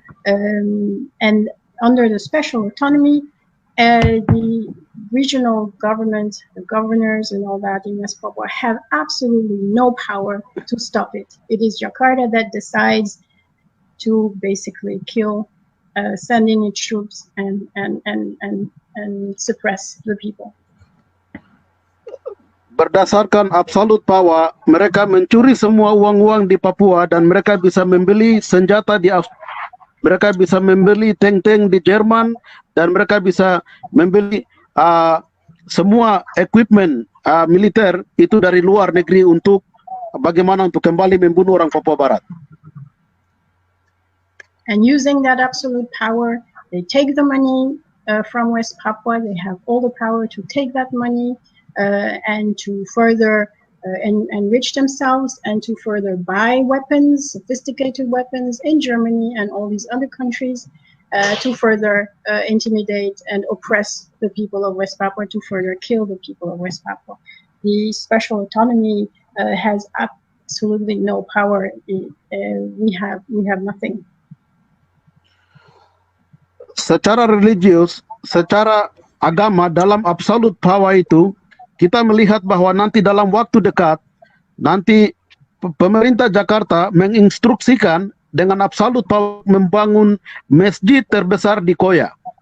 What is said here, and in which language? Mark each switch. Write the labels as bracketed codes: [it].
[en] And under the special autonomy, the regional government, the governors and all that in West Papua have absolutely no power to stop it. It is Jakarta that decides to basically kill, send in its troops and suppress the people. [id] Berdasarkan [en] absolute power, [id] mereka mencuri semua uang-uang di Papua dan mereka bisa membeli senjata mereka bisa membeli tank-tank di Jerman, dan mereka bisa membeli semua equipment militer itu dari luar negeri untuk bagaimana untuk kembali membunuh orang Papua Barat. [en] And using that absolute power, they take the money from West Papua. They have all the power to take that money and to further enrich themselves and to further buy weapons, sophisticated weapons in Germany and all these other countries to further intimidate and oppress the people of West Papua, to further kill the people of West Papua. The special autonomy has absolutely no power. We have nothing. [id] Secara religius, secara agama dalam [en] absolute power [id] itu, kita melihat bahwa nanti dalam waktu dekat, nanti pemerintah Jakarta menginstruksikan dengan absolute power membangun masjid terbesar di Koya.